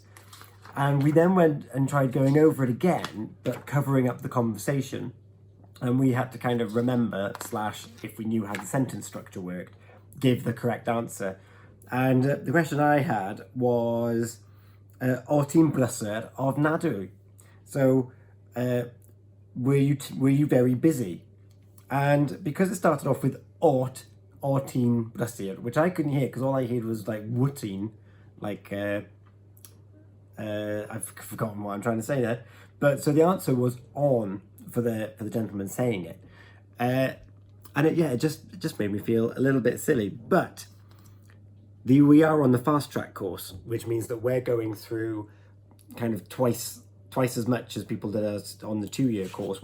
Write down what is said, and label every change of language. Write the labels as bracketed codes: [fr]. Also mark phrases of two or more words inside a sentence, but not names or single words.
[en] And we then went and tried going over it again, but covering up the conversation. And we had to kind of remember, / if we knew how the sentence structure worked, give the correct answer. And the question I had was, [cy] o ti'n brysur ofnadwy? [en] So, were you very busy? And because it started off with [cy] o ti'n brysur, [en] which I couldn't hear because all I heard was wooting, I've forgotten what I'm trying to say there. But so the answer was on for the gentleman saying it. And it just made me feel a little bit silly. But we are on the fast track course, which means that we're going through kind of twice as much as people did us on the 2-year course.